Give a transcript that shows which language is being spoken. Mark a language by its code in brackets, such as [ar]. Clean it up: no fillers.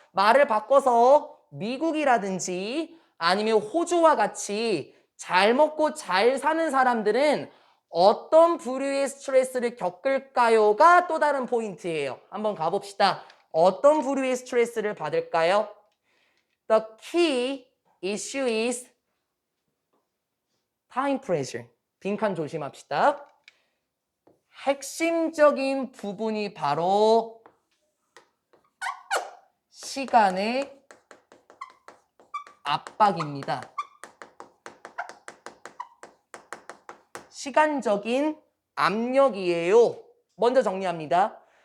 [ko] 말을 바꿔서 미국이라든지 아니면 호주와 같이 잘 먹고 잘 사는 사람들은 어떤 부류의 스트레스를 겪을까요가 또 다른 포인트예요. 한번 가봅시다. 어떤 부류의 스트레스를 받을까요? [en] The key issue is time pressure. [ko] 빈칸 조심합시다. 핵심적인 부분이 바로 시간의 압박입니다. 시간적인 압력이에요. 먼저 정리합니다.